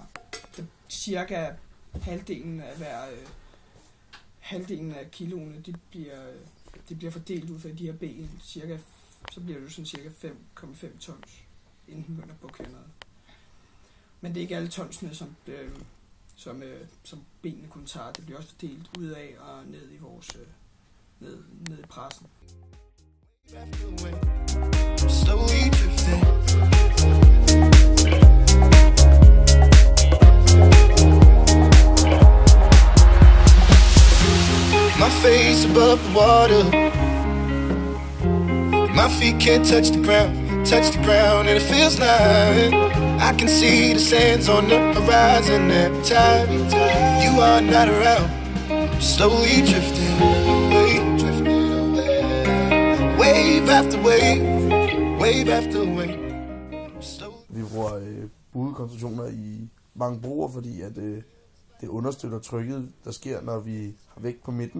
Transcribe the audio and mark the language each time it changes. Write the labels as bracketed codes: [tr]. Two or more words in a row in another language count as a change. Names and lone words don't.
[da] Cirka halvdelen af kiloene, de bliver fordelt ud fra de her ben. Så bliver det sådan cirka 5,5 tons, inden den begynder at bukke hernede. Men det er ikke alle tonsene, som benene kun tager. Det bliver også fordelt ud af og ned i vores ned i pressen. [en] Slowly drifting. My face above the water, my feet can't touch the ground, and it feels like I can see the sands on the horizon every time you are not around. I'm slowly drifting away, wave after wave, wave after wave. [da] Vi bruger budekonstruktioner i mange broer, fordi at det understøtter trykket, der sker, når vi har vægt på midten.